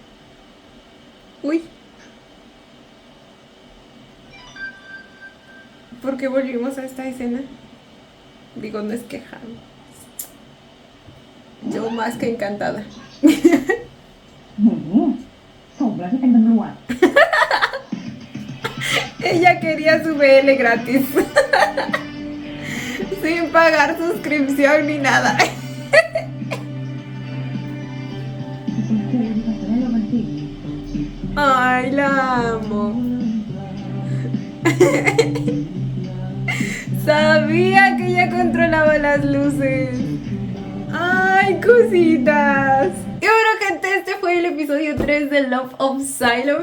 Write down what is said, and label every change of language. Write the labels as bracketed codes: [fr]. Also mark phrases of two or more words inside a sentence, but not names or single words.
[es] Uy. ¿Por qué volvimos a esta escena? Digo, no es queja. Yo más que encantada. [th] สมแล้วที่เป็นตำรวจ [es] Ella quería su BL gratis. Sin pagar suscripción ni nada. [th] คุณครูดีกว่าจะได้โรแมนติก [es] Ay, la amo. Sabía que ella controlaba las luces. Ay, cositas. Y bueno, gente, este fue el episodio 3 de Love of Silo.